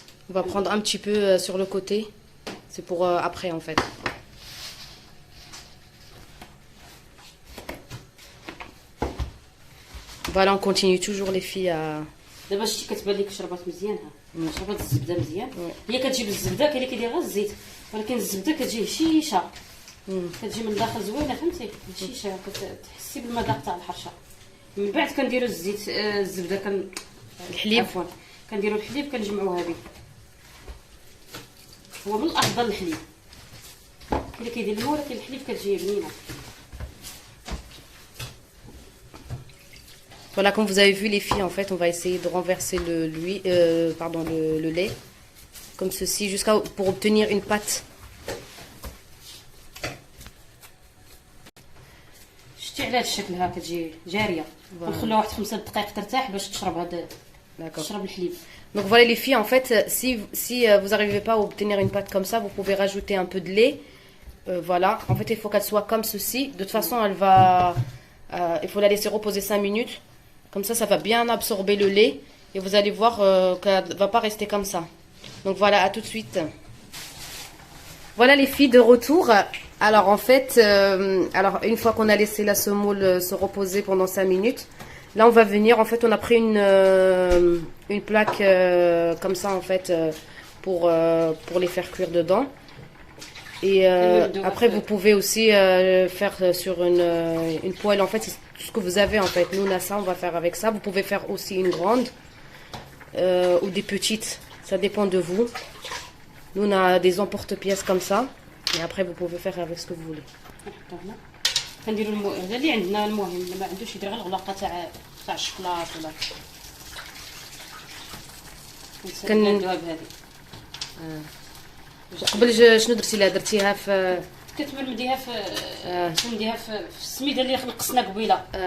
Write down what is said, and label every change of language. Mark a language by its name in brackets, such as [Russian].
[French] On va prendre un petit peu sur le côté. C'est pour après en fait. Voilà, on continue toujours les filles à... [Arabic] دابا شتي كتبان لك شربات مزيان، ها شربات الزبده مزيان. هي كتجيب الزبده، كاين اللي كيدير غير الزيت، ولكن الزبده كتجي هشيشه، كتجي من الداخل زوينه فهمتي هشيشه، كتحسي بالمذاق تاع الحرشه. من بعد كنديروا الزيت الزبده الحليب. عفوا كنديروا الحليب كنجمعوها به. هو من الافضل الحليب، كاين اللي كيدير الماء ولكن الحليب كتجي بنينه. [French] Voilà, comme vous avez vu les filles, en fait, on va essayer de renverser le lait, comme ceci, pour obtenir une pâte. [Arabic] شتي على هذا الشكل ها كتجي جاريه. نخلوها واحد 5 دقائق ترتاح باش تشرب هذا، تشرب الحليب. [French] Donc voilà les filles, en fait, si vous n'arrivez pas à obtenir une pâte comme ça, vous pouvez rajouter un peu de lait. Voilà, en fait, il faut qu'elle soit comme ceci. De toute façon, il faut la laisser reposer 5 minutes. Comme ça va bien absorber le lait. Et vous allez voir qu'elle ne va pas rester comme ça. Donc voilà, à tout de suite. Voilà les filles de retour. Alors en fait, une fois qu'on a laissé la semoule se reposer pendant 5 minutes, là on va venir, en fait on a pris une plaque comme ça en fait pour les faire cuire dedans. Et après vous pouvez aussi faire sur une poêle, en fait c'est tout ce que vous avez en fait. Nous on a ça, on va faire avec ça. Vous pouvez faire aussi une grande ou des petites, ça dépend de vous. Nous on a des emporte-pièces comme ça. Et après vous pouvez faire avec ce que vous voulez. [Arabic] كنديروا هذا اللي عندنا، المهم اللي ما عندوش يدير غير الغلاقه تاع الشكلاط ولا كنديروها بهذه. قبل شنو درتي لها؟ درتيها في كتمرمديها نديها في السميده اللي نقصنا قبيله.